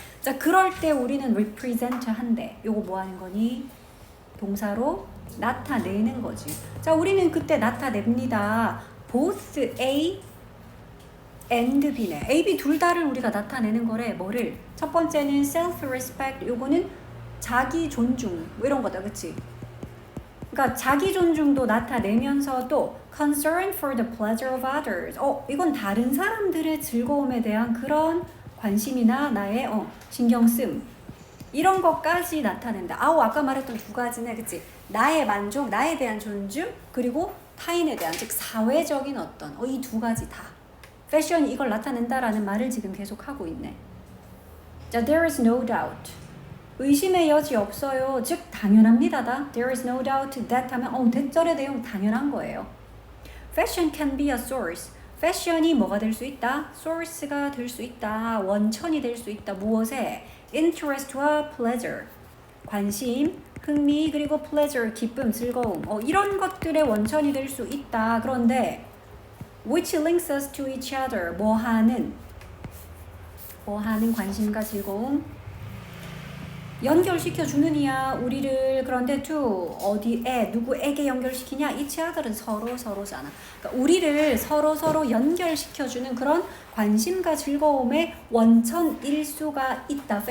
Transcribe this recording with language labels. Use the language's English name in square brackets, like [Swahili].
[Korean] 자, 그럴 때 우리는 represent 한대. 요거 뭐 하는 거니? 동사로 나타내는 거지. 자, 우리는 그때 나타냅니다. [English] both A and B [Korean] 네. A, B 둘 다를 우리가 나타내는 거래. 뭐를? 첫 번째는 self-respect. 요거는 자기 존중. 뭐 이런 거다. 그치? 그러니까 자기 존중도 나타내면서도 [English] concern for the pleasure of others. [Korean] 이건 다른 사람들의 즐거움에 대한 그런 관심이나 나의 신경 쓴 이런 것까지 나타낸다. 아까 말했던 두 가지네. 그치? 나의 만족, 나에 대한 존중, 그리고 타인에 대한, 즉 사회적인 어떤 이 두 가지 다 패션이 이걸 나타낸다라는 말을 지금 계속 하고 있네. [English] 자, there is no doubt. [Korean] 의심의 여지 없어요. 즉 당연합니다다. [English] There is no doubt that [Korean] 하면 대절의 내용 당연한 거예요. [English] Fashion can be a source. [Korean] 패션이 뭐가 될 수 있다? source가 될 수 있다. 원천이 될 수 있다. 무엇에? interest와 pleasure. 관심, 흥미, 그리고 pleasure, 기쁨, 즐거움. 이런 것들의 원천이 될 수 있다. [English] 그런데 which links us to each other. [Korean] 뭐 하는 관심과 즐거움 연결시켜 주는 이야 우리를. 그런데 to 어디에 누구에게 연결시키냐? each other은 서로잖아. 그러니까 우리를 서로 연결시켜 주는 그런 관심과 즐거움의 원천일 수가 있다.